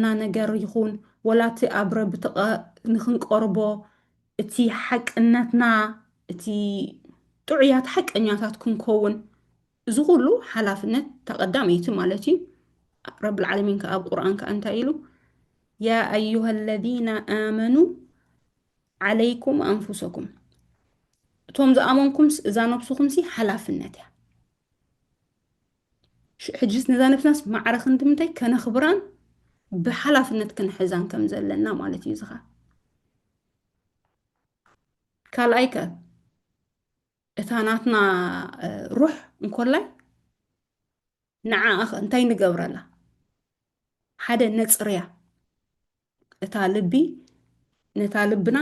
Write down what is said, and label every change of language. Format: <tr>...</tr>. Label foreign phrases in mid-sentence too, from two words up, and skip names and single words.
<ti>ነገር ይኹን ወላ እቲ ኣብ ረቢ ንክንቀርቦ እቲ ሓቅነትና እቲ ጥዑያት ሓቀኛታት ክንከውን እዚ ኩሉ ሓላፍነት ተቐዳመይቲ ማለት እዩ</ti> <ar>رب العالمين</ar> <ti>ከኣብ ቁርኣን ከ እንታይ ኢሉ</ti> <ar>يا أيها الذين آمنوا عليكم أنفسكم</ar> <ti>እቶም ዝኣመንኩም እዛ ነብስኹም ሲ ሓላፍነት እያ ሕጂስ ነዛ ነፍስናስ ማዕረኽ እንትምንታይ ከነኽብራን ብሓላፍነት ክንሕዛን ከም ዘለና ማለት እዩ ዝኻ ካልኣይ ከ እታ ናትና ሩሕ እንኮላይ ንዓ እንታይ ንገብረላ ሓደ ነፅርያ እታ ልቢ ነታ ልብና</ti>